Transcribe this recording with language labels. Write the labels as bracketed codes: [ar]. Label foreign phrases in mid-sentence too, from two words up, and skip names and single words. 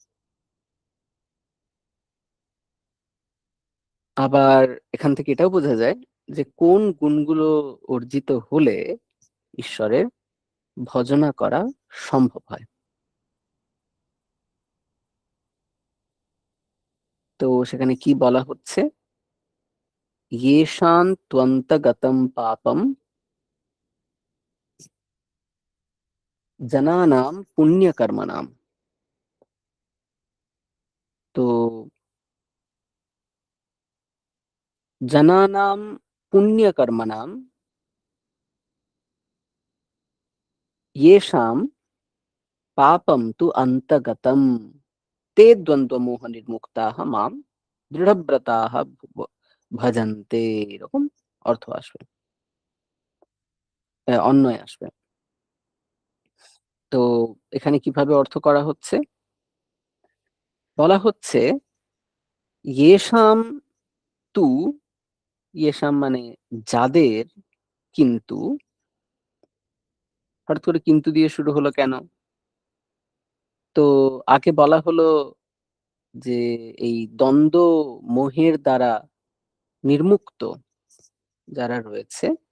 [bn] আবার এখান থেকে এটাও বোঝা যায় যে কোন গুণগুলো অর্জিত হলে ঈশ্বরের ভজনা করা সম্ভব হয়। তো সেখানে কি বলা হচ্ছে? [sa] येषां त्वन्तगतं पापं জনানাম পুণ্যকর্মণাম। তো জনানাম পুণ্যকর্মণাম येषां পাপম তু অন্তগতম তে দ্বন্দ্বমোহনির্মুক্তাঃ মাম দৃঢ়ব্রতাঃ ভজন্তে, [bn] এরকম অর্থ আসবে, অন্যয় আসবে। তো এখানে কিভাবে অর্থ করা হচ্ছে? বলা হচ্ছে [sa] येषां তু, [bn] येषां মানে যাদের, কিন্তু, হঠাৎ করে কিন্তু দিয়ে শুরু হলো কেন? তো আগে বলা হলো যে এই দ্বন্দ্ব মোহের দ্বারা নির্মুক্ত যারা রয়েছে,